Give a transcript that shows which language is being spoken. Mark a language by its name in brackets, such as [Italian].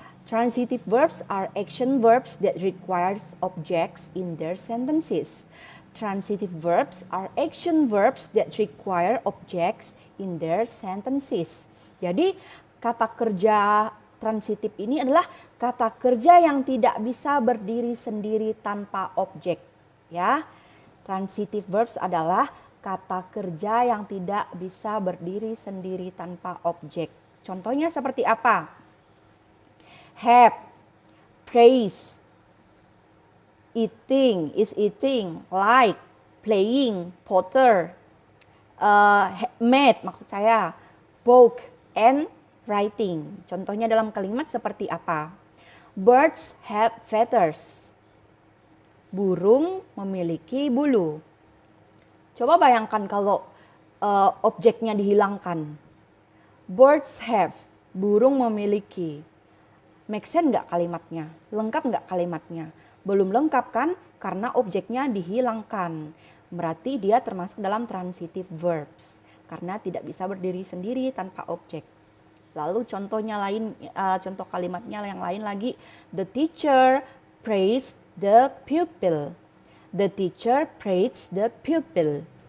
[English] Transitive verbs are action verbs that requires objects in their sentences. Transitive verbs are action verbs that require objects in their sentences. [Indonesian] Jadi kata kerja transitif ini adalah kata kerja yang tidak bisa berdiri sendiri tanpa objek. Ya, transitive verbs adalah kata kerja yang tidak bisa berdiri sendiri tanpa objek. Contohnya seperti apa? [English] Have, praise, eating, is eating, like, playing, potter, made [Indonesian] maksud saya, [English] book, and writing. [Indonesian] Contohnya dalam kalimat seperti apa? [English] Birds have feathers. [Indonesian] Burung memiliki bulu. Coba bayangkan kalau objeknya dihilangkan. [English] Birds have, [Indonesian] burung memiliki. [English] Make sense [Indonesian] nggak kalimatnya? Lengkap nggak kalimatnya? Belum lengkap kan? Karena objeknya dihilangkan. Berarti dia termasuk dalam transitive verbs. Karena tidak bisa berdiri sendiri tanpa objek. Lalu contohnya lain, contoh kalimatnya yang lain lagi. [English] The teacher praised the pupil. The teacher praised the pupil.